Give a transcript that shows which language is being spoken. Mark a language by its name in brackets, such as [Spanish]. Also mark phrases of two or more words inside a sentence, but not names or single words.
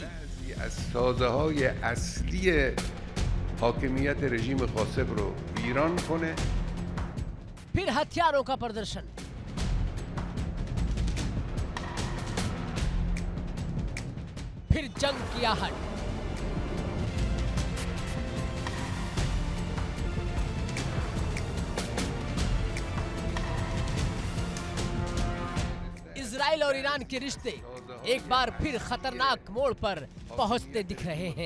[Persian] سازه‌های اصلی حاکمیت رژیم غاصب رو ویران کنه. [Hindi] फिर हथियारों का प्रदर्शन। फिर जंग की आहट। इजराइल और ईरान के रिश्ते एक बार फिर खतरनाक मोड़ पर पहुंचते दिख रहे हैं।